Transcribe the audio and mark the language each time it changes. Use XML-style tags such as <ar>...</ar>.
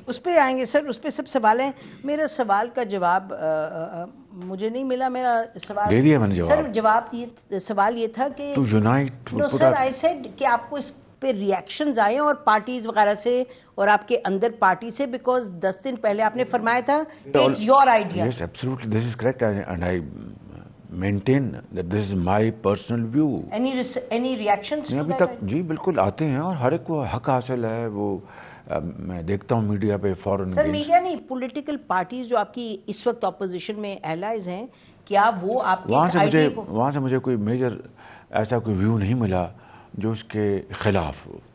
<ur>اس پہ آئیں گے سر, اس پہ سب سوال ہیں. میرا سوال کا جواب مجھے نہیں ملا. میرا سوال دے دیا میں نے سر. سوال یہ تھا کہ</ur> <en>no sir I said</en> <ur>کہ آپ کو اس پہ ریئیکشنز آئے اور پارٹیز وغیرہ سے اور آپ کے اندر پارٹی سے, بیکاز 10 دن پہلے آپ نے فرمایا تھا کہ</ur> <en>It's your idea. Yes, absolutely, this is correct and I maintain that this is my personal view. Any reactions to</en> <ur>ابھی</ur> <en>that?</en> <ur>تک جی بالکل آتے ہیں اور ہر ایک کو حق حاصل ہے. وہ میں دیکھتا ہوں میڈیا پہ فوراً. سر میڈیا نہیں, پولیٹیکل پارٹیز جو آپ کی اس وقت اپوزیشن میں الائز ہیں, کیا وہ آپ کی اس آئیڈیا کو وہاں سے مجھے کوئی میجر ایسا کوئی ویو نہیں ملا جو اس کے خلاف ہو.</ur>